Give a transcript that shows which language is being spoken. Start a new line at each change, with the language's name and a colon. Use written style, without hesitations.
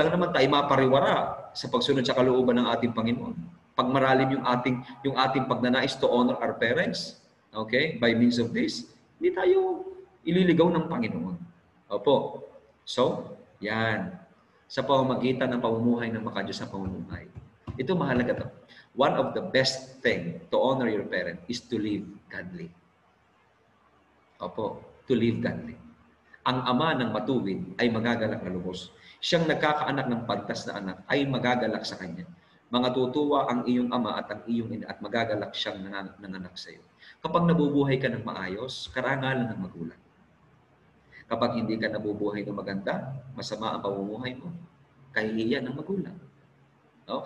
Filipino: Alam naman tayo mapariwara sa pagsunod sa kalooban ng ating Panginoon. Pag maralim yung ating pagnanais
English: to honor our parents,
Filipino: okay, by means of this, hindi tayo ililigaw ng Panginoon. Opo. So, yan. Sa pamamagitan ng pamumuhay ng makadiyos sa pamumuhay. Ito mahalaga to.
English: One of the best thing to honor your parent is to live godly. Opo. To live godly.
Filipino: Ang ama ng matuwid ay magagalak na lubos. Siyang nagkakaanak ng pantas na anak ay magagalak sa kanya. Mga tutuwa ang iyong ama at ang iyong ina at magagalak siyang nanganak sa iyo. Kapag nabubuhay ka ng maayos, karangalan ng magulang. Kapag hindi ka nabubuhay ng maganda, masama ang pamumuhay mo, kahihiyan ng magulang. No?